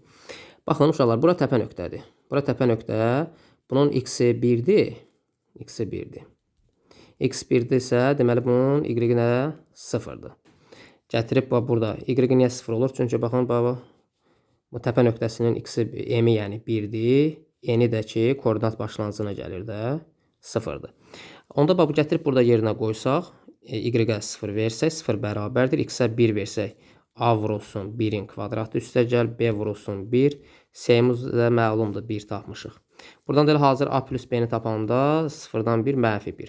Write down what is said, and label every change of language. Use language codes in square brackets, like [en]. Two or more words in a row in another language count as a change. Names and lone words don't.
[az] Baxın uşaqlar, bura təpə nöqtədir. Bura təpə nöqtə. Bunun x-i 1'dir. X-i 1'dir. X 1'dirsə, deməli bunun y-i nə? 0'dır. Gətirib burada. Y-i niyə 0 olur? Çünki baxın, bu təpə nöqtəsinin x-i m-i yəni 1'dir. N-i də ki, koordinat başlanğıcına gəlir də 0'dır. Onda bu gətirib burada yerinə qoysaq, y-ə 0 versək, 0 bərabərdir. X-ə 1 versək, a vurulsun 1'in kvadratı üstə gəl, b vurulsun 1. C-miz də məlumdur, 1 tapmışıq. Buradan da elə hazır a plus b-ni tapanda 0'dan 1 mənfi 1.